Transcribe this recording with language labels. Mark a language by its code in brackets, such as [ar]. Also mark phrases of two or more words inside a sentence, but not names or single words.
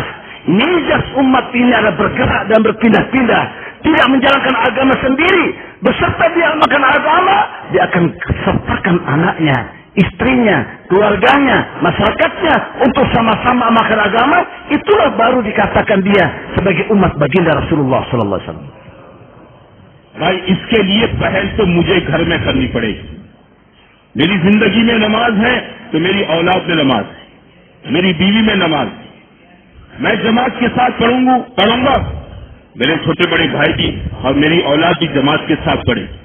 [id] Nijas umat ini adalah bergerak dan berpindah-pindah, tidak menjalankan agama sendiri. Beserta dia amalkan agama, dia akan sertakan anaknya, istrinya, keluarganya, masyarakatnya untuk sama-sama amalkan agama. Itulah baru dikatakan dia sebagai umat baginda Rasulullah [ar] صلى الله عليه وسلم. [hi] भाई इसके लिए पहल तो मुझे घर में करनी पड़ेगी. मेरी जिंदगी में नमाज है तो मेरी औलाद में नमाज है, मेरी बीवी में नमाज है. मैं जमात के साथ पढ़ूंगा, मेरे छोटे बड़े भाई भी और मेरी औलाद भी जमात के साथ पढ़े.